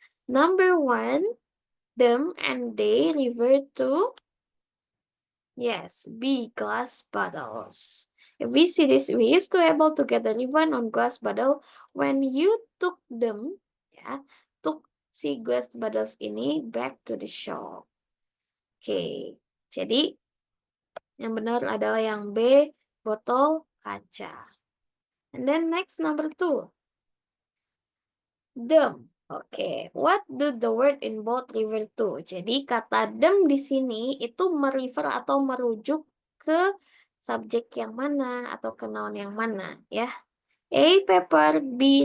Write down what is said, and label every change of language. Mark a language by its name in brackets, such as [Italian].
[English] Number 1, them and they refer to, yes, B, glass bottles. If we see this, we used to able to get the ribbon on glass bottle when you took them, ya, took si glass bottles ini back to the shop. [Indonesian] Oke, jadi yang benar adalah yang B, botol kaca. [English] And then next number 2. Them. Oke, what do the word in bold refer to? [Indonesian] Jadi kata them di sini itu merefer atau merujuk ke subjek yang mana atau ke noun yang mana ya. A. Paper, B.